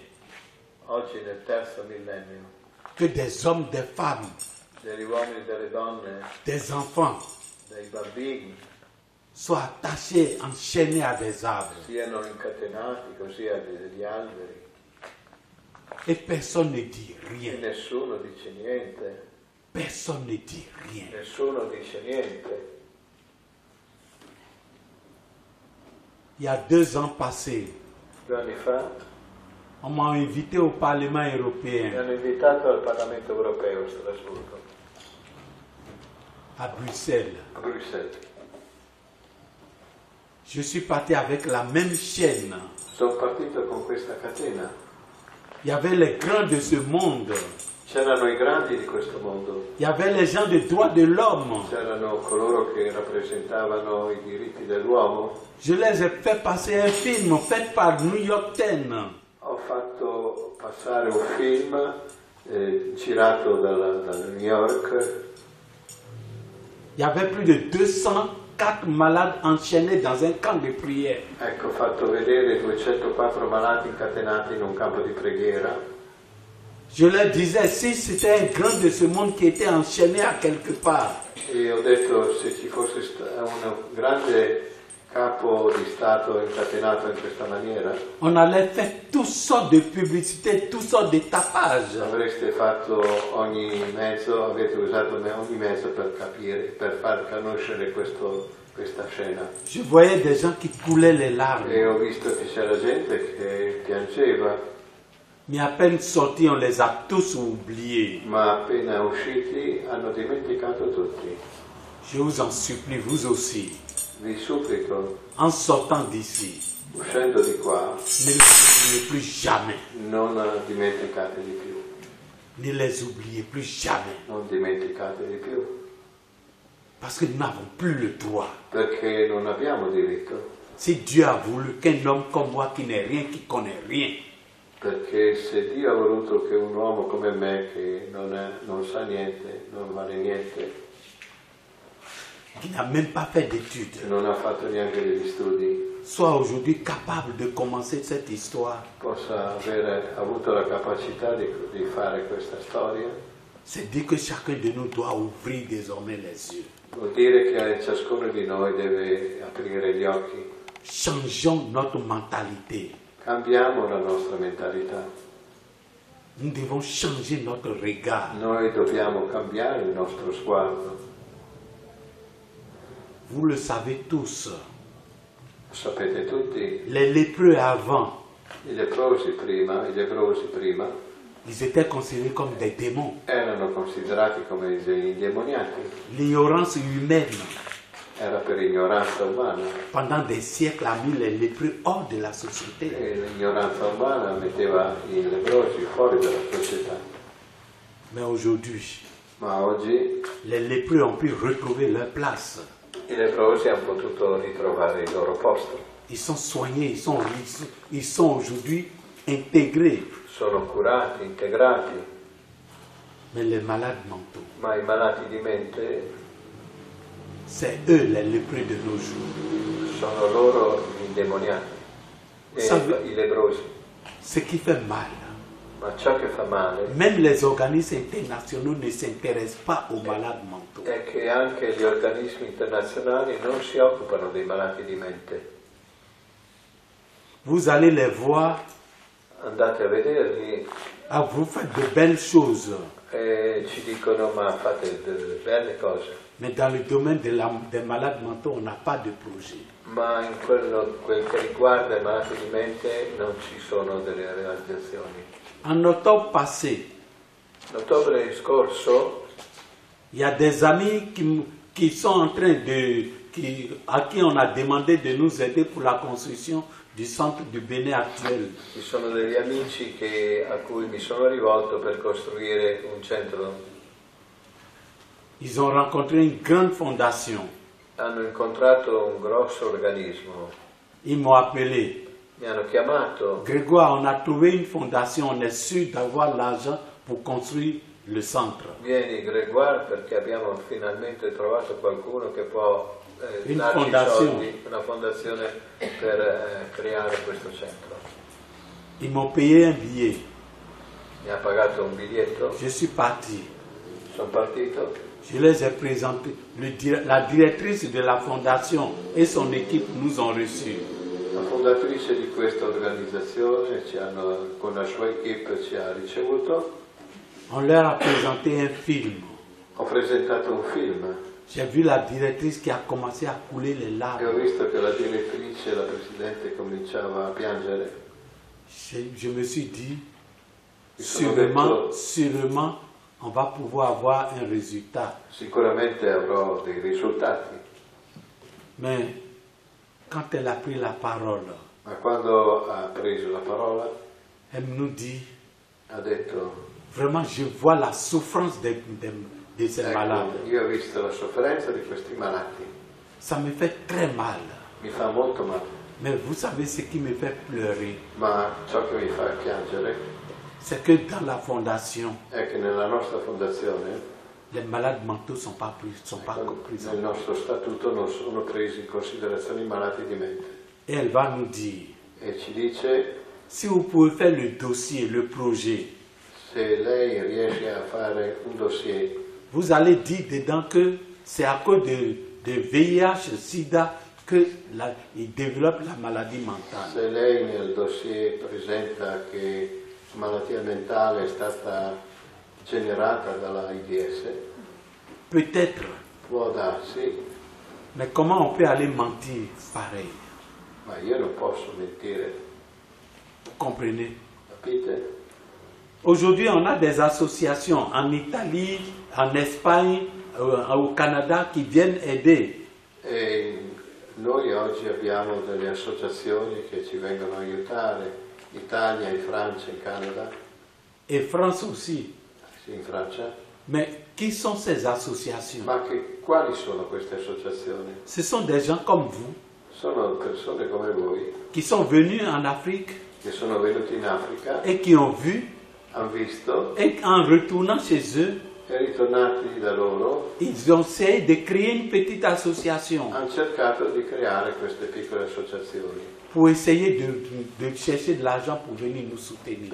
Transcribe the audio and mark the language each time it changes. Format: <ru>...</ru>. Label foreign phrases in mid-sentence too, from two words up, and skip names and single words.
<it>Oggi nel terzo millennio,</it> <fr>que des hommes, des femmes,</fr> <it>degli uomini e delle donne,</it> <fr>des enfants</fr> <it>dei bambini,</it> <fr>soient attachés, enchaînés à des arbres.</fr> <it>siano incatenati così a degli alberi</it> <fr>Et personne ne dit</fr> <it>e</it> <fr>rien.</fr> <it>nessuno dice niente,</it> <fr>Personne ne dit rien.</fr> <it>nessuno dice niente.</it> <fr>Il y a 2 ans passés,</fr> <it>2 anni fa</it> <fr>on m'a invité au Parlement</fr> <it>mi</it> <fr>européen</fr> <it>hanno invitato al Parlamento europeo a Strasburgo,</it> <fr>à Bruxelles.</fr> <it>a Bruxelles.</it> <fr>Je suis parti avec la même chaîne.</fr> <it>Sono partito con questa catena.</it> <fr>Il y avait les grands de ce monde.</fr> <it>C'erano i grandi di questo mondo,</it> <fr>Il y avait les gens des droits de l'homme.</fr> <it>c'erano coloro che rappresentavano i diritti dell'uomo.</it> <fr>Je les ai fait passer un film fait par New York Times.</fr> <it>Ho fatto passare un film girato da New York.</it> <fr>Il y avait plus de 204 malades enchaînés dans un camp de prière.</fr> <it>Ecco, ho fatto vedere 204 malati incatenati in un campo di preghiera.</it> <fr>Je leur disais, si c'était un grand de ce monde qui était enchaîné à quelque part,</fr> <it>E ho detto, se ci fosse un grande capo di Stato incatenato in questa maniera,</it> <fr>on allait faire toutes sortes de publicités, toutes sortes de tapages.</fr> <it>avreste fatto avete usato ogni mezzo per capire, per far conoscere questa scena.</it> <fr>Je voyais des gens qui coulaient les</fr> <it>E</it> <fr>larmes.</fr> <it>ho visto che c'era gente che piangeva,</it> <fr>Mais à peine sortis, on les a tous oubliés.</fr> <it>ma appena usciti hanno dimenticato tutti.</it> <fr>Je vous en supplie, vous aussi,</fr> <it>Vi supplico,</it> <fr>en sortant d'ici,</fr> <it>uscendo di qua,</it> <fr>ne les oubliez plus jamais.</fr> <it>non dimenticate di più,</it> <fr>Ne les oubliez plus jamais.</fr> <it>non dimenticate di più,</it> <fr>Parce que nous n'avons plus le droit.</fr> <it>perché non abbiamo diritto,</it> <fr>Si Dieu a voulu qu'un homme comme moi qui n'est rien, qui connaît rien,</fr> <it>perché se Dio ha voluto che un uomo come me, che non sa niente, non vale niente,</it> <fr>qui n'a même pas fait d'études,</fr> <it>che non ha fatto neanche degli studi,</it> <fr>soit aujourd'hui capable de commencer cette histoire,</fr> <it>possa avere avuto la capacità di fare questa storia,</it> <fr>c'est dire que chacun de nous doit ouvrir désormais les yeux.</fr> <it>vuol dire che ciascuno di noi deve aprire gli occhi.</it> <fr>Changeons notre mentalité.</fr> <it>Cambiamo la nostra mentalità.</it> <fr>Nous devons changer notre regard.</fr> <it>Noi dobbiamo cambiare il nostro sguardo.</it> <fr>Vous le savez tous,</fr> <it>Lo sapete tutti,</it> <fr>les lépreux avant,</fr> <it>i leprosi prima</it> <fr>ils étaient considérés comme des démons.</fr> <it>erano considerati come degli indemoniati.</it> <fr>L'ignorance humaine,</fr> <it>Era per ignoranza umana</it> <fr>pendant des siècles, a mis les lépreux hors de la société.</fr> <it>e l'ignoranza umana metteva i leprosi fuori dalla società.</it> <fr>Mais aujourd'hui,</fr> <it>Ma oggi</it> <fr>les lépreux ont pu retrouver leur place.</fr> <it>i leprosi hanno potuto ritrovare il loro posto.</it> <fr>Ils sont soignés, ils sont aujourd'hui intégrés.</fr> <it>Sono curati, integrati,</it> <fr>Mais les malades mentaux,</fr> <it>ma i malati di mente</it> <fr>c'est eux les lépreux de nos jours.</fr> <it>sono loro gli indemoniati e i leprosi.</it> <fr>Ce qui fait mal,</fr> <it>Ma ciò che fa male</it> <fr>même les organismes internationaux ne s'intéressent pas aux malades mentaux.</fr> <it>è che anche gli organismi internazionali non si occupano dei malati di mente.</it> <fr>Vous allez les voir,</fr> <it>Andate a vederli</it> <fr>vous faites de belles choses,</fr> <it>e ci dicono ma fate delle belle cose,</it> <fr>mais dans le domaine des malades mentaux, on n'a pas de projet.</fr> <it>ma in quel che riguarda i malati di mente non ci sono delle realizzazioni.</it> <fr>En octobre passé,</fr> <it>L'ottobre scorso</it> <fr>il y a des amis qui sont en train à qui on a demandé de nous aider pour la construction du centre du Bénin actuel.</fr> <it>ci sono degli amici a cui mi sono rivolto per costruire un centro.</it> <fr>Ils ont rencontré une grande fondation.</fr> <it>Hanno incontrato un grosso organismo</it> <fr>Ils m'ont appelé.</fr> <it>Mi hanno chiamato.</it> <fr>Grégoire, on a trouvé une fondation, on est sûr d'avoir l'argent pour construire le centre.</fr> <it>Vieni Grégoire perché abbiamo finalmente trovato qualcuno che può</it> <fr>Une</fr> <it>darci</it> <fr>fondation.</fr> <it>soldi, una fondazione per creare questo centro.</it> <fr>Ils m'ont payé un billet.</fr> <it>Mi ha pagato un biglietto,</it> <fr>Je suis parti.</fr> <it>sono partito,</it> <fr>Je les ai présentés. La directrice de la fondation et son équipe nous ont reçus.</fr> <it>la fondatrice di questa organizzazione con la sua equipe ci ha ricevuto.</it> <fr>On leur a présenté un film.</fr> <it>Ho presentato un film</it> <fr>J'ai vu la directrice qui a commencé à couler les</fr> <it>e ho</it> <fr>larmes.</fr> <it>visto che la direttrice, la presidente, cominciava a piangere.</it> <fr>Je me suis dit,</fr> <it>Mi sono detto,</it> <fr>sûrement, on va pouvoir avoir un résultat.</fr> <it>sicuramente avrò dei risultati,</it> <fr>Mais quand elle a pris la parole,</fr> <it>ma quando ha preso la parola</it> <fr>elle nous dit,</fr> <it>ha detto:</it> <fr>vraiment, je vois la souffrance de ces</fr> <it>ecco,</it> <fr>malades.</fr> <it>io ho visto la sofferenza di questi malati,</it> <fr>Ça me fait très mal.</fr> <it>mi fa molto male,</it> <fr>Mais vous savez ce qui me fait pleurer,</fr> <it>ma ciò che mi fa piangere</it> <fr>c'est que dans la fondation,</fr> <it>è che nella nostra fondazione,</it> <fr>les malades mentaux ne sont pas pris en</fr> <it>nel nostro statuto, non sono presi in considerazione i malati di mente.</it> <fr>Et elle va nous dire,</fr> <it>E ci dice:</it> <fr>si vous pouvez faire le dossier, le projet,</fr> <it>se lei riesce a fare un dossier,</it> <fr>vous allez dire dedans que c'est à cause de VIH, SIDA, qu'il développe la maladie mentale.</fr> <it>se lei nel dossier presenta che malattia mentale è stata generata dalla AIDS,</it> <fr>Peut-être,</fr> <it>può darsi,</it> <fr>mais comment on peut aller mentir pareil?</fr> <it>ma io non posso mentire,</it> <fr>Vous comprenez?</fr> <it>capite?</it> <fr>Aujourd'hui, on a des associations en Italie, en Espagne, au Canada qui viennent aider.</fr> <it>E noi oggi abbiamo delle associazioni che ci vengono a aiutare, Italia, in Francia, in Canada,</it> <fr>Et France aussi.</fr> <it>sì, in Francia.</it> <fr>Mais qui sont ces associations?</fr> <it>Ma quali sono queste associazioni?</it> <fr>Ce sont des gens comme vous</fr> <it>Sono persone come voi</it> <fr>qui sont venus en Afrique</fr> <it>che sono venuti in Africa,</it> <fr>et qui ont vu,</fr> <it>hanno visto</it> <fr>et en retournant chez eux,</fr> <it>e ritornati da loro</it> <fr>ils ont essayé de créer une petite association</fr> <it>hanno cercato di creare queste piccole associazioni</it> <fr>pour essayer de chercher de l'argent pour venir nous soutenir.</fr>